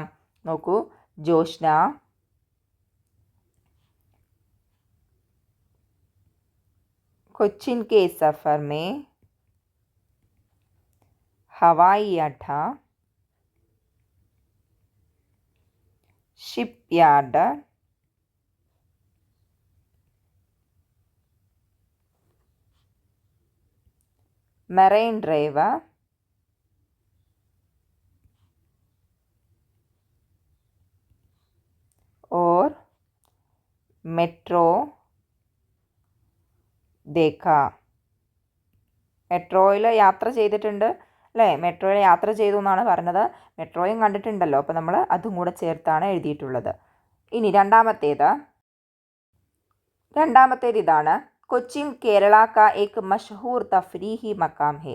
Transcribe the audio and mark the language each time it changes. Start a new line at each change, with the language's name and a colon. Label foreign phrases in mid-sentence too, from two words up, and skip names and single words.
Urdu: നോക്കൂ. جوشنا کوچین کے سفر میں ہوائی اڈا,
English: ship yard,
Urdu: میرین ڈرائیو اور میٹرو دیکھا.
Malayalam: മെട്രോയിൽ യാത്ര ചെയ്തിട്ടുണ്ട് അല്ലേ, മെട്രോയിൽ യാത്ര ചെയ്തു എന്നാണ് പറഞ്ഞത്. മെട്രോയും കണ്ടിട്ടുണ്ടല്ലോ, അപ്പോൾ നമ്മൾ അതും കൂടെ ചേർത്താണ് എഴുതിയിട്ടുള്ളത്. ഇനി രണ്ടാമത്തേത് ഇതാണ്.
Urdu: کوچین کیرالا کا ایک مشہور تفریحی مقام ہے.